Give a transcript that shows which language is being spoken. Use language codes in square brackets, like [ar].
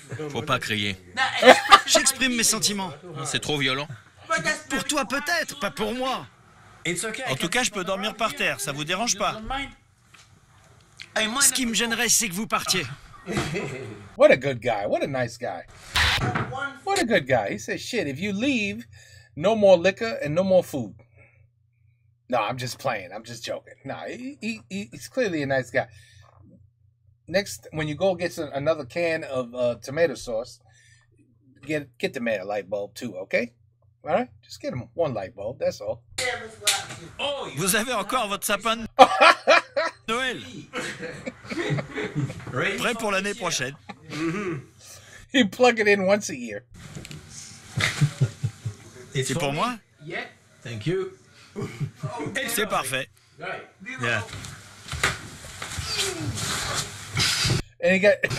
[fr] Faut pas crier. J'exprime mes sentiments. C'est trop violent. Pour toi peut-être, pas pour moi. En tout cas, je peux dormir par terre, ça vous dérange pas? Ce qui me gênerait, c'est que vous partiez. [en] What a good guy. What a nice guy. What a good guy. He said, shit, if you leave, no more liquor and no more food. No, I'm just playing. I'm just joking. No, he's clearly a nice guy. Next, when you go get another can of tomato sauce, get the man a light bulb too, okay? All right? Just get him one light bulb, that's all. [fr] Vous avez encore votre sapin de Noël? Prêt pour l'année prochaine. [en] You plug it in once a year. [fr] C'est pour moi? [en] Thank you. [fr] C'est parfait. Yeah. [en] And he got...